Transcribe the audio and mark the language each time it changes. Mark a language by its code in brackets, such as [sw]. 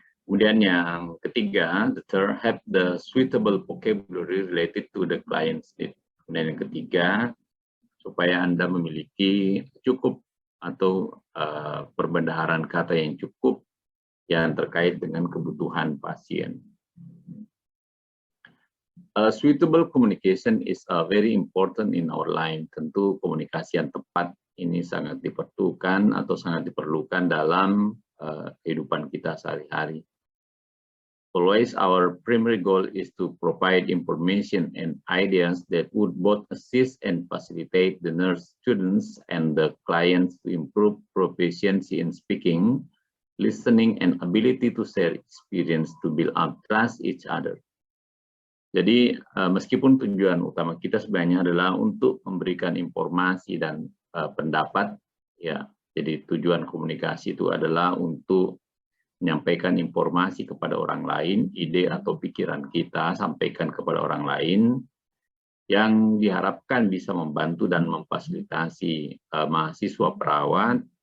[id] Kemudian yang ketiga, [en] the third, have the suitable vocabulary related to the client's need. [id] Kemudian yang ketiga, supaya Anda memiliki cukup atau perbendaharaan kata yang cukup yang terkait dengan kebutuhan pasien. [en] Suitable communication is very important in our line. [id] Tentu komunikasi yang tepat ini sangat diperlukan atau sangat diperlukan dalam kehidupan kita sehari-hari. [en] Always our primary goal is to provide information and ideas that would both assist and facilitate the nurse students and the clients to improve proficiency in speaking, listening, and ability to share experience to build up trust each other. [id] Jadi meskipun tujuan utama kita sebenarnya adalah untuk memberikan informasi dan pendapat, ya. Jadi tujuan komunikasi itu adalah untuk menyampaikan informasi kepada orang lain, ide atau pikiran kita sampaikan kepada orang lain yang diharapkan bisa membantu dan memfasilitasi mahasiswa perawat